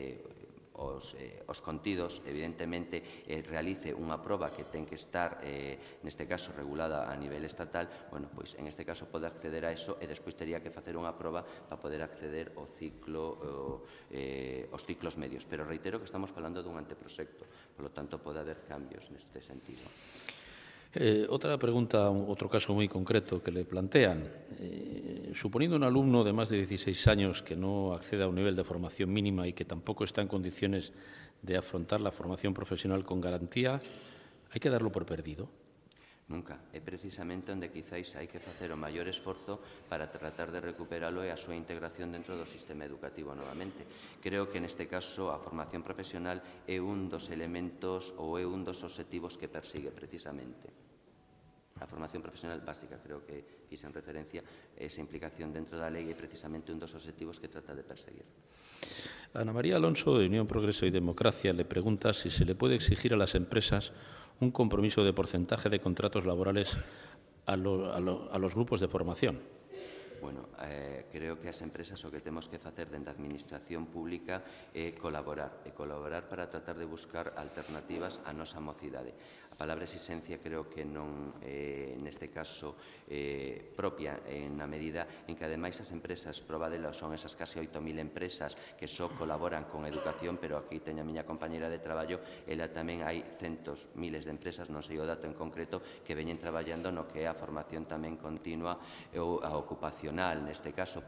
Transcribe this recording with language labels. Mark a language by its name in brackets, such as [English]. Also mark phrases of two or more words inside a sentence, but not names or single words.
[Galician] os contidos, evidentemente, realice unha proba que ten que estar, neste caso, regulada a nivel estatal, bueno, pois, en este caso, pode acceder a eso e despois tería que facer unha proba para poder acceder ao ciclo, aos ciclos medios. Pero reitero que estamos falando dun anteproxecto, polo tanto, pode haber cambios neste sentido. [Spanish] Otra pregunta, otro caso muy concreto que le plantean. Suponiendo un alumno de más de 16 años que no accede a un nivel de formación mínima y que tampoco está en condiciones de afrontar la formación profesional con garantía, ¿hay que darlo por perdido? [Galician] Nunca. É precisamente onde quizáis hai que facer o maior esforzo para tratar de recuperalo e a súa integración dentro do sistema educativo novamente. Creo que neste caso a formación profesional é un dos elementos ou é un dos obxectivos que persigue precisamente. A formación profesional básica, creo que quixen referencia a esa implicación dentro da lei, é precisamente un dos obxectivos que trata de perseguir. [Spanish] Ana María Alonso, de Unión Progreso y Democracia, le pregunta si se le puede exigir a las empresas un compromiso de porcentaje de contratos laborales a los grupos de formación. [Galician] Bueno, creo que as empresas o que temos que facer dentro da administración pública é colaborar para tratar de buscar alternativas á nosa mocidade. A palabra exigencia creo que non neste caso propia na medida en que ademais as empresas, proba dela, son esas casi 8.000 empresas que só colaboran con educación, pero aquí teño a miña compañera de traballo, ela tamén hai centos, miles de empresas, non sei o dato en concreto, que veñen traballando no que é a formación tamén continua ou a ocupacional, neste caso.